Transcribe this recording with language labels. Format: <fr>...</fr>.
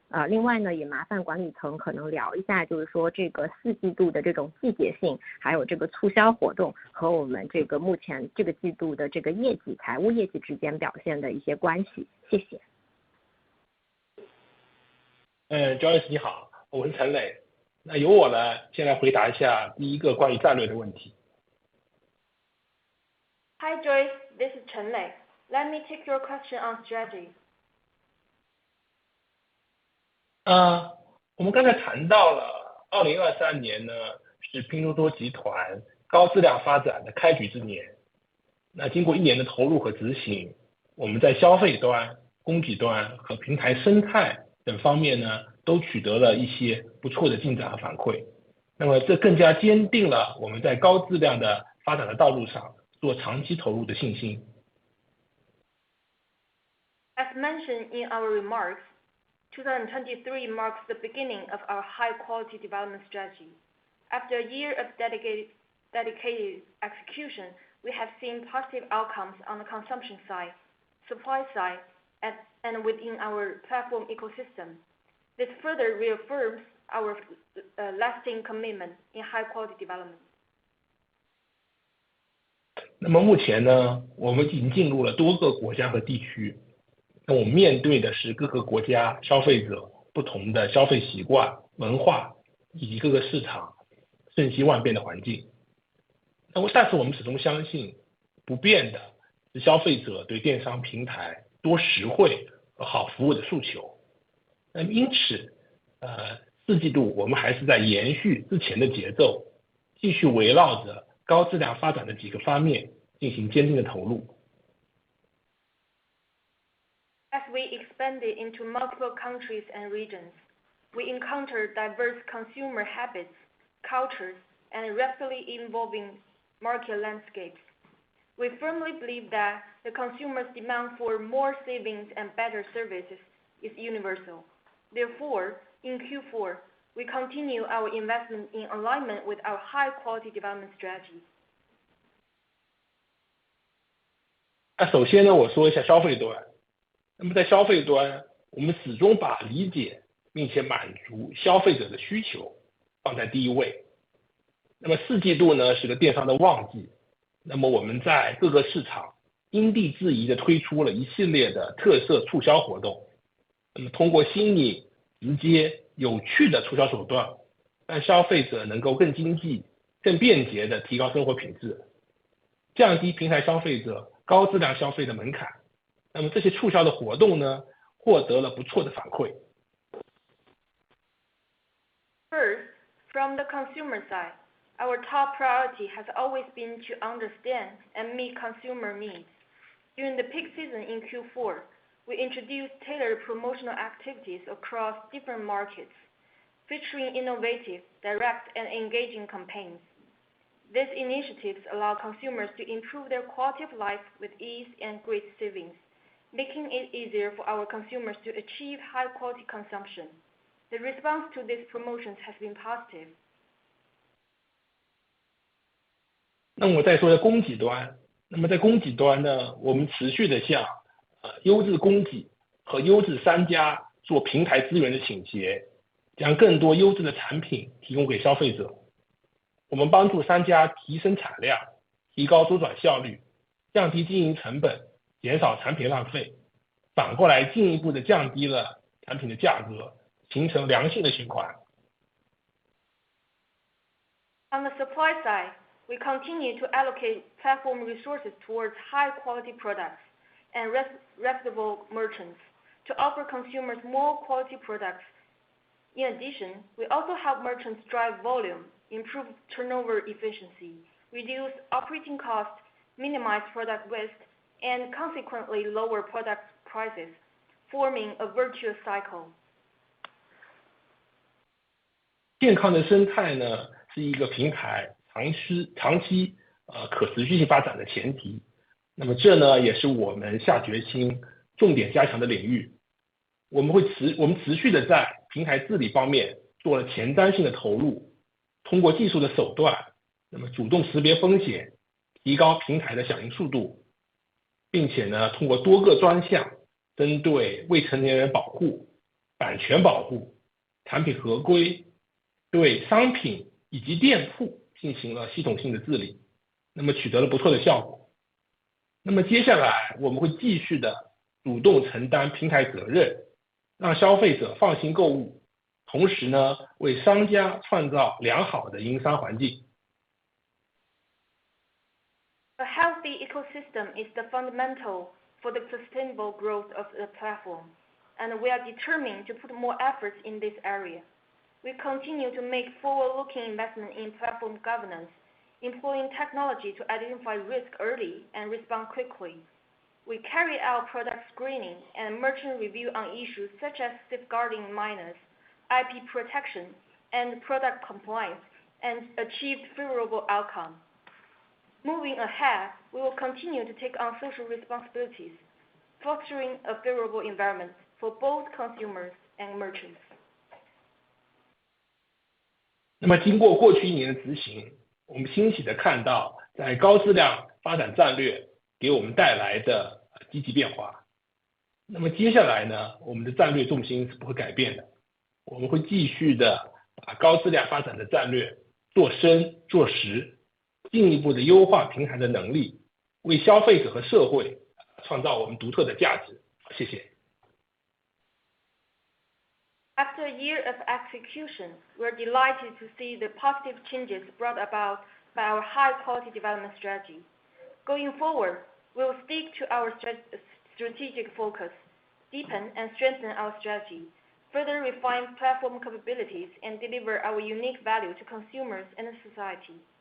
<zh>另外呢，也麻烦管理层可能聊一下，就是说这个4季度的这种季节性，还有这个促销活动和我们这个目前这个季度的这个财务业绩之间表现的一些关系。谢谢。 Joyce 你好，我是陈磊。那由我呢，先来回答一下第一个关于战略的问题。</zh> <en>Hi Joyce, this is Chen Lei. Let me take your question on strategy.</en> <zh>我们刚才谈到了2023年呢，是拼多多集团高质量发展的开局之年。那经过1年的投入和执行，我们在消费端、供给端和平台生态等方面呢，都取得了一些不错的进展和反馈。那么这更加坚定了我们在高质量的发展的道路上做长期投入的信心。</zh> <en>As mentioned in our remarks, 2023 marks the beginning of our high-quality development strategy. After a year of dedicated execution, we have seen positive outcomes on the consumption side, supply side, and within our platform ecosystem. This further reaffirms our lasting commitment in high-quality development.</en> <zh>那么目前呢，我们已经进入了多个国家和地区。那我们面对的是各个国家消费者不同的消费习惯、文化以及各个市场瞬息万变的环境。但是我们始终相信，不变的是消费者对电商平台多实惠和好服务的诉求。那么因此，4季度我们还是在延续之前的节奏，继续围绕着高质量发展的几个方面进行坚定的投入。</zh> <en>As we expanded into multiple countries and regions, we encountered diverse consumer habits, cultures, and rapidly evolving market landscapes. We firmly believe that the consumer's demand for more savings and better services is universal. Therefore, in Q4, we continue our investment in alignment with our high-quality development strategy.</en> <zh>首先呢，我说一下消费端。那么在消费端，我们始终把理解并且满足消费者的需求放在第一位。那么4季度呢，是个电商的旺季。那么我们在各个市场因地制宜地推出了一系列的特色促销活动。那么通过新颖、直接、有趣的促销手段，让消费者能够更经济、更便捷地提高生活品质，降低平台消费者高质量消费的门槛。那么这些促销的活动呢，获得了不错的反馈。</zh> <en>First, from the consumer side, our top priority has always been to understand and meet consumer needs. During the peak season in Q4, we introduced tailored promotional activities across different markets, featuring innovative, direct, and engaging campaigns. These initiatives allow consumers to improve their quality of life with ease and great savings, making it easier for our consumers to achieve high-quality consumption. The response to these promotions has been positive.</en> <zh>那我再说下供给端。那么在供给端呢，我们持续的向优质供给和优质商家做平台资源的倾斜，将更多优质的产品提供给消费者。我们帮助商家提升产量，提高周转效率，降低经营成本，减少产品浪费，反过来进一步的降低了产品的价格，形成良性的循环。</zh> <en>On the supply side, we continue to allocate platform resources towards high-quality products and reputable merchants to offer consumers more quality products. In addition, we also help merchants drive volume, improve turnover efficiency, reduce operating costs, minimize product waste, and consequently lower product prices, forming a virtuous cycle.</en> <zh>健康的生态呢，是一个平台长期可持续性发展的前提。那么这呢，也是我们下决心重点加强的领域。我们持续的在平台治理方面做了前瞻性的投入，通过技术的手段，那么主动识别风险，提高平台的响应速度，并且呢，通过多个专项，针对未成年人保护、版权保护、产品合规，对商品以及店铺进行了系统性的治理，那么取得了不错的效果。那么接下来我们会继续的主动承担平台责任，让消费者放心购物，同时呢，为商家创造良好的营商环境。</zh> <en>A healthy ecosystem is the fundamental for the sustainable growth of the platform, and we are determined to put more efforts in this area. We continue to make forward-looking investment in platform governance, employing technology to identify risk early and respond quickly. We carry out product screening and merchant review on issues such as safeguarding minors, IP protection, and product compliance, and achieved favorable outcome. Moving ahead, we will continue to take on social responsibilities, fostering a favorable environment for both consumers and merchants.</en> <zh>那么经过过去1年的执行，我们欣喜的看到在高质量发展战略给我们带来的积极变化。那么接下来呢，我们的战略重心是不会改变的，我们会继续的把高质量发展的战略做深做实，进一步的优化平台的能力，为消费者和社会创造我们独特的价值。谢谢。</zh> <en>After a year of execution, we're delighted to see the positive changes brought about by our high-quality development strategy. Going forward, we will stick to our strategic focus, deepen and strengthen our strategy, further refine platform capabilities, and deliver our unique value to consumers and society.</en>